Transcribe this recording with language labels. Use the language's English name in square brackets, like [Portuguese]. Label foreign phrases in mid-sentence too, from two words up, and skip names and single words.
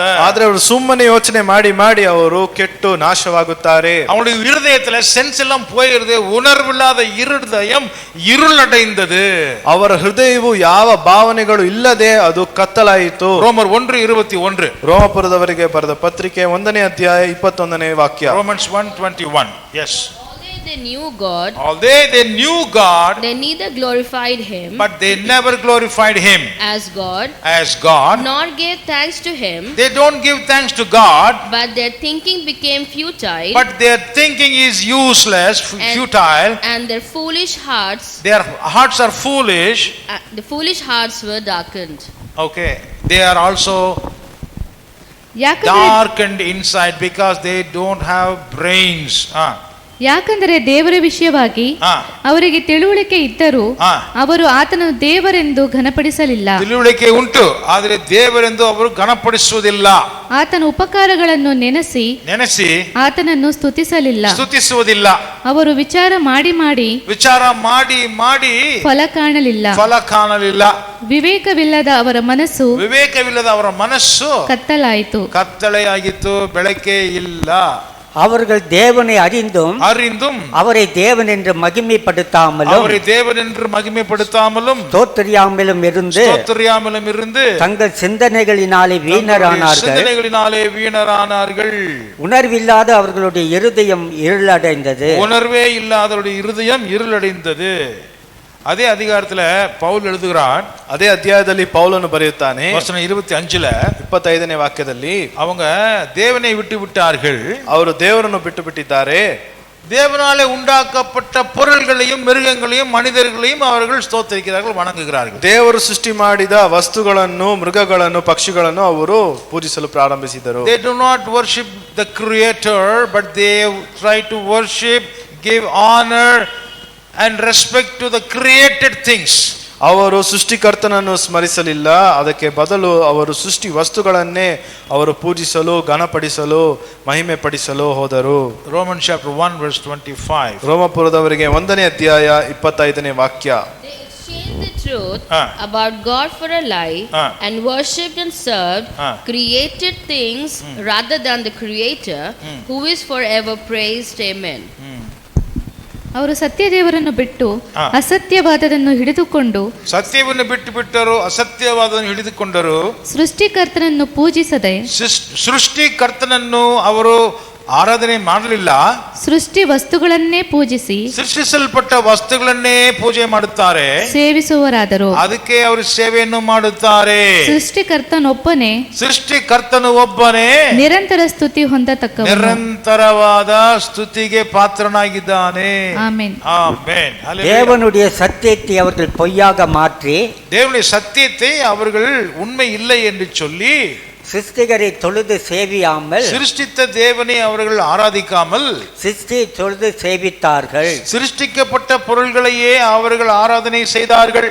[Kannada] ಆದ್ರೆ ಅವರು ಸುಮ್ಮನೆ ಯೋಚನೆ ಮಾಡಿ ಮಾಡಿ ಅವರು ಕೆಟ್ಟು ನಾಶವಾಗುತ್ತಾರೆ. [Tamil] அவங்களுடைய இருதயத்துல சென்ஸ் எல்லாம் போயிருது, உணர்வில்லாத இருதயம் இருளடைந்தது. [Kannada] ಅವರ ಹೃದಯವು ಯಾವ ಭಾವನೆಗಳು ಇಲ್ಲದೆ ಅದು ಕತ್ತಲಾಯಿತು. [Tamil] ரோமர் 1:21. [Kannada] ರೋಮಪುರದವರಿಗೆ ಬರೆದ ಪತ್ರಿಕೆ 1ನೇ ಅಧ್ಯಾಯ 21ನೇ ವಾಕ್ಯ. [English] Romans 1:21. Yes. Although they knew God, they neither glorified him, but they never glorified him as God, nor gave thanks to him. They don't give thanks to God, but their thinking became futile. But their thinking is useless, futile, and their foolish hearts, their hearts are foolish. The foolish hearts were darkened. Okay, they are also darkened inside because they don't have brains. [Kannada] ಯಾಕಂದರೆ ದೇವರ ವಿಷಯವಾಗಿ ಅವರಿಗೆ ತಿಳುವಳಿಕೆ ಇದ್ದರೂ ಅವರು ಆತನನ್ನು ದೇವರೆಂದು ಘನಪಡಿಸಲಿಲ್ಲ. ತಿಳುವಳಿಕೆ ಉಂಟು, ಆದರೆ ದೇವರೆಂದು ಅವರು ಘನಪಡಿಸುವುದಿಲ್ಲ. ಆತನ ಉಪಕಾರಗಳನ್ನು ನೆನೆಸಿ ಆತನನ್ನು ಸ್ತುತಿಸುವುದಿಲ್ಲ. ಅವರು ವಿಚಾರ ಮಾಡಿ ಮಾಡಿ ಫಲ ಕಾಣಲಿಲ್ಲ. ವಿವೇಕವಿಲ್ಲದ ಅವರ ಮನಸ್ಸು ಕತ್ತಲೆಯಾಗಿತ್ತು, ಬೆಳಕೆ ಇಲ್ಲ. [Tamil] அவர்கள் தேவனை அறிந்தும் அவரை தேவன் என்று மகிமைப்படுத்தாமலும் தோத்தறியாமலும் இருந்து தங்கள் சிந்தனைகளினாலே வீணரானார்கள். உணர்வில்லாத அவர்களுடைய இருதயம் இருளடைந்தது. உணர்வே இல்லாதவருடைய இருதயம் இருளடைந்தது. அதே அதிகாரத்துல பவுல் எழுதுகிறான், [Kannada] ಅದೇ ಅಧ್ಯಾಯದಲ್ಲಿ ಪೌಲನು ಬರೆಯುತ್ತಾನೆ. [Tamil] வசனம் 25ல [Kannada] 25ನೇ ವಾಕ್ಯದಲ್ಲಿ [Tamil] அவங்க தேவனை விட்டு விட்டார்கள், [Kannada] ಅವರು ದೇವರನ್ನು ಬಿಟ್ಟು ಬಿಟ್ಟಿದ್ದಾರೆ. [Tamil] தேவனாலே உண்டாக்கப்பட்ட பொருள்களையும் மிருகங்களையும் மனிதர்களையும் அவர்கள் ஸ்தோத்திரிக்கிறார்கள், வணங்குகிறார்கள். [Kannada] ದೇವರು ಸೃಷ್ಟಿ ಮಾಡಿದ ವಸ್ತುಗಳನ್ನು, ಮೃಗಗಳನ್ನು, ಪಕ್ಷಿಗಳನ್ನು ಅವರು ಪೂಜಿಸಲು ಪ್ರಾರಂಭಿಸಿದರು. [English] They do not worship the creator, but they try to worship, give honor and respect to the created things. [Kannada] ಅವರು ಸೃಷ್ಟಿಕರ್ತನನ್ನು ಸ್ಮರಿಸಲಿಲ್ಲ, ಅದಕ್ಕೆ ಬದಲು ಅವರು ಸೃಷ್ಟಿ ವಸ್ತುಗಳನ್ನೇ ಅವರು ಪೂಜಿಸಲು, ಘನಪಡಿಸಲು, ಮಹಿಮೆ ಪಡಿಸಲು ಹೋದರು. [English] Romans chapter 1:25. [Kannada] ರೋಮಪುರದವರಿಗೆ 1ನೇ ಅಧ್ಯಾಯ 25ನೇ ವಾಕ್ಯ. [English] They exchanged the truth about God for a lie and worshipped and served created things rather than the creator, who is forever praised. Amen. [Kannada] ಅವರು ಸತ್ಯದೇವರನ್ನು ಬಿಟ್ಟು ಅಸತ್ಯವಾದದನ್ನು ಹಿಡಿದುಕೊಂಡು ಸೃಷ್ಟಿಕರ್ತನನ್ನು ಪೂಜಿಸದೆ ಸೃಷ್ಟಿಕರ್ತನನ್ನು ಅವರು ಆರಾಧನೆ ಮಾಡಲಿಲ್ಲ, ಸೃಷ್ಟಿ ವಸ್ತುಗಳನ್ನೇ ಪೂಜಿಸಿ ಸೃಷ್ಟಿಸಲ್ಪಟ್ಟ ವಸ್ತುಗಳನ್ನೇ ಪೂಜೆ ಮಾಡುತ್ತಾರೆ, ಸೇವಿಸುವರಾದರು. ಅದಕ್ಕೆ ಅವರು ಸೇವೆಯನ್ನು ಮಾಡುತ್ತಾರೆ. ಸೃಷ್ಟಿಕರ್ತನು ಒಬ್ಬನೇ ನಿರಂತರ ಸ್ತುತಿ ಹೊಂದತಕ್ಕ ನಿರಂತರವಾದ ಸ್ತುತಿಗೆ ಪಾತ್ರನಾಗಿದ್ದಾನೆ. ಆಮೆನ್. [Tamil] ஆமென். தேவனுடைய சத்தியத்தை அவர்கள் பொய்யாக மாற்றி, தேவனுடைய சத்தியத்தை அவர்கள் உண்மை இல்லை என்று சொல்லி சிருஷ்டிகரை தொழுது சேவியாமல், சிருஷ்டித்த தேவனை அவர்கள் ஆராதிக்காமல் சிருஷ்டியை தொழுது சேவித்தார்கள். சிருஷ்டிக்கப்பட்ட பொருள்களையே அவர்கள் ஆராதனை செய்தார்கள்.